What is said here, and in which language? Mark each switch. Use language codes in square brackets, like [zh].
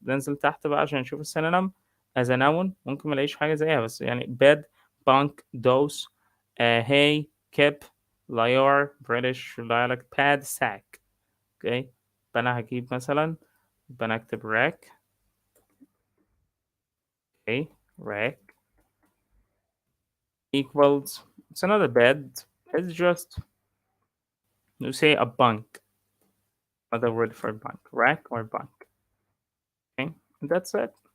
[ar] بننزل تحت بقى عشان نشوف السينونيم [en] as a noun. [ar] ممكن ما الاقيش حاجة زيها، بس يعني [en] bed, bunk, dose, hay, kip, liar, British dialect, pad, sack. [ar] اوكي، فأنا هجيب مثلا، بنكتب rack. [en] Okay, rack equals, it's not a bed, it's just, you say a bunk, other word for bunk, rack or bunk. Okay, and that's it.